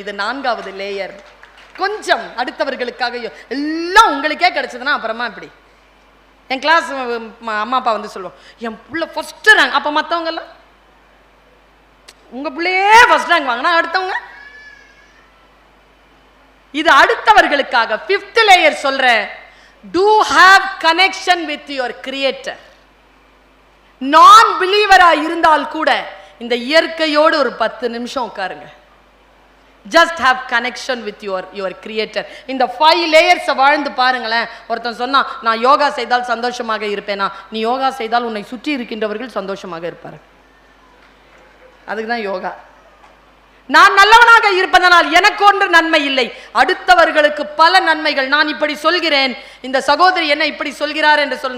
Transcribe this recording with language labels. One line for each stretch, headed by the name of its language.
Tamil: இது 4வது லேயர். கொஞ்சம் அடுத்தவர்களுக்காக, எல்லாம் உங்களுக்கே கிடைச்சதுன்னா அப்புறமா இப்படி. என் கிளாஸ் அம்மா அப்பா வந்து சொல்லுவோம், என் பிள்ளை ஃபர்ஸ்ட் ரேங்க். அப்போ மற்றவங்கெல்லாம் உங்க பிள்ளையே ஃபர்ஸ்ட் ரேங்க் வாங்கினா அடுத்தவங்க. இது அடுத்தவர்களுக்காக.
English: 5th
Tamil: லேயர் சொல்றேன்,
English: do have connection with your creator.
Tamil: நான் பிலீவரா இருந்தால் கூட இந்த இயற்கையோடு ஒரு 10 நிமிஷம் உட்காருங்க.
English: just have connection with your creator.
Tamil: இந்த 5 லேயர்ஸ் வாழ்ந்து பாருங்களேன். ஒருத்தன் சொன்னா நான் யோகா செய்தால் சந்தோஷமாக இருப்பேனா? நீ யோகா செய்தால் உன்னை சுற்றி இருக்கின்றவர்கள் சந்தோஷமாக இருப்பார்கள். அதுக்கு தான் யோகா. நான் நல்லவனாக இருப்பதனால் எனக்கு ஒன்று நன்மை இல்லை, அடுத்தவர்களுக்கு பல நன்மைகள். நான் இப்படி சொல்கிறேன், இந்த சகோதரி என்ன இப்படி சொல்கிறார் என்று சொல்.